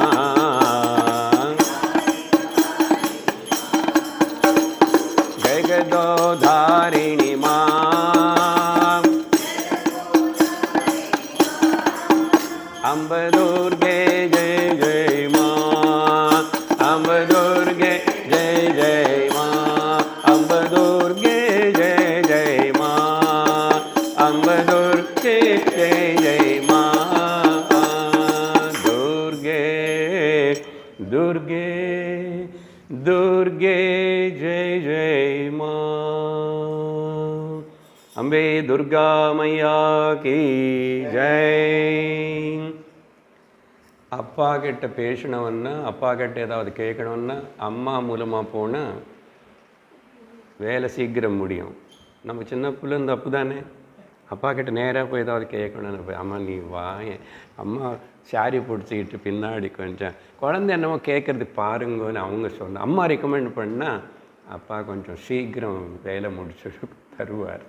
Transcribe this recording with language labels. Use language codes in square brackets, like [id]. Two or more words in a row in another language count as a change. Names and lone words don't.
[hi] जगतोद्धारिणी मा, अम्ब दुर्गे जय जय मा, अम्ब दुर्गे जय जय मा, अम्ब दुर्गे जय जय मा, अम्ब दुर्गे जय जय मा, दुर्गे दुर्गे जय जय माँ, अम्बे दुर्गा मैया की जय. [ta] அப்பா கிட்ட பேசணும்னா, அப்பா கிட்ட ஏதாவது கேட்கணும்னா அம்மா மூலமாக போனால் வேலை சீக்கிரம் முடியும். நம்ம சின்ன பிள்ளை இந்த அப்பு தானே, அப்பா கிட்ட நேராக போய் ஏதாவது கேட்கணும்னு போய், அம்மா நீ வா, அம்மா சாரி பிடிச்சிக்கிட்டு பின்னாடி கொஞ்சம் குழந்தை என்னமோ கேட்குறது பாருங்கன்னு அவங்க சொன்ன அம்மா ரெக்கமெண்ட் பண்ணால் அப்பா கொஞ்சம் சீக்கிரம் வேலை முடிச்சு தருவார்.